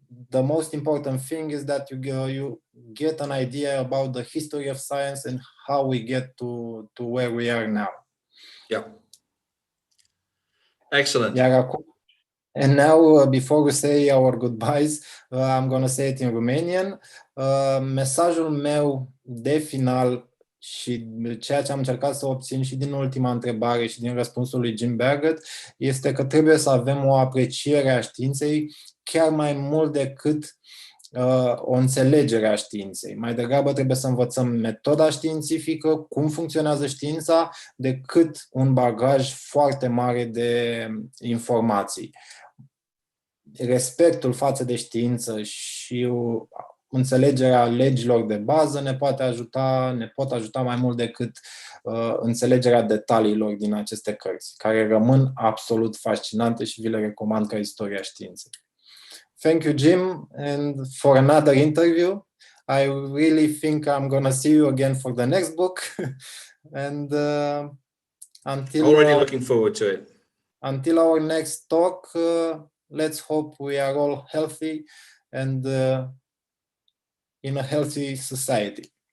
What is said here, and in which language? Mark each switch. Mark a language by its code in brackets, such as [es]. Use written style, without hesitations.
[en] The most important thing is that you get an idea about the history of science and how we get to where we are now. Yeah. Excellent. And now, before we say our goodbyes, I'm going to say it in Romanian. [ro] Mesajul meu de final și ceea ce am încercat să obțin și din ultima întrebare și din răspunsul lui Jim Baggott este că trebuie să avem o apreciere a științei chiar mai mult decât o înțelegere a științei. Mai degrabă trebuie să învățăm metoda științifică, cum funcționează știința, decât un bagaj foarte mare de informații. Respectul față de știință și înțelegerea legilor de bază ne pot ajuta mai mult decât înțelegerea detaliilor din aceste cărți, care rămân absolut fascinante și vi le recomand ca istoria științei. [en] Thank you, Jim, and for another interview. I really think I'm going to see you again for the next book. And until already looking forward to it. Until our next talk, let's hope we are all healthy and in a healthy society.